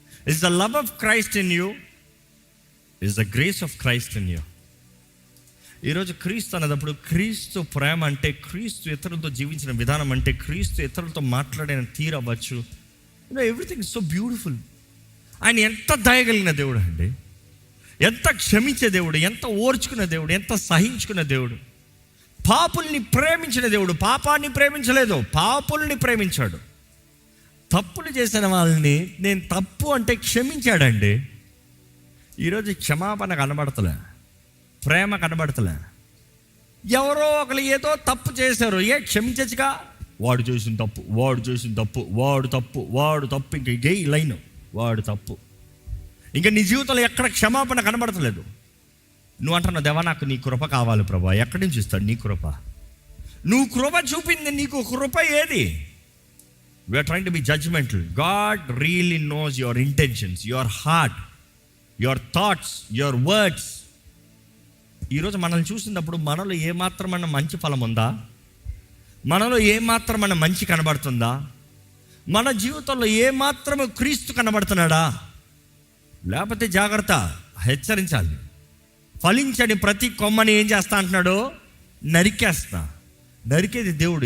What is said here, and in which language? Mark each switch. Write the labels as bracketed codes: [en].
[en] Is the love of Christ in you? Is the grace of Christ in you? [te] ఈరోజు క్రీస్తు అన్నప్పుడు, క్రీస్తు ప్రేమ అంటే, క్రీస్తు ఇతరులతో జీవించిన విధానం అంటే, క్రీస్తు ఇతరులతో మాట్లాడిన తీరు అవ్వచ్చు. [en] Everything is so beautiful. [te] ఆయన ఎంత దయగలిగిన దేవుడు అండి, ఎంత క్షమించే దేవుడు, ఎంత ఓర్చుకున్న దేవుడు, ఎంత సహించుకున్న దేవుడు. పాపుల్ని ప్రేమించిన దేవుడు. పాపాన్ని ప్రేమించలేదు, పాపుల్ని ప్రేమించాడు. తప్పులు చేసిన వాళ్ళని నేను తప్పు అంటే క్షమించాడండి. ఈరోజు క్షమాపణ కనబడతలే, ప్రేమ కనబడతలే. ఎవరో ఒకరు ఏదో తప్పు చేశారు, క్షమించచ్చుగా. వాడు చేసిన తప్పు, వాడు తప్పు, ఇంక ఇదే లైన్, వాడు తప్పు. ఇంకా నీ జీవితంలో ఎక్కడ క్షమాపణ కనబడతలేదు. నువ్వు అంటున్నావు, దేవా నాకు నీ కృప కావాలి ప్రభా. ఎక్కడి నుంచి ఇస్తాడు నీ కృప? నువ్వు కృప చూపింది, నీకు కృప ఏది? [en] We are trying to be judgmental. God really knows your intentions, your heart, your thoughts, your words. [te] ఈరోజు మనల్ని చూసినప్పుడు మనలో ఏమాత్రమైన మంచి ఫలం ఉందా? మనలో ఏమాత్రమైన మంచి కనబడుతుందా? మన జీవితంలో ఏమాత్రము క్రీస్తు కనబడుతున్నాడా? లేకపోతే జాగ్రత్త, హెచ్చరించాలి. ఫలించని ప్రతి కొమ్మని ఏం చేస్తా అంటున్నాడు? నరికేస్తా. నరికేది దేవుడు.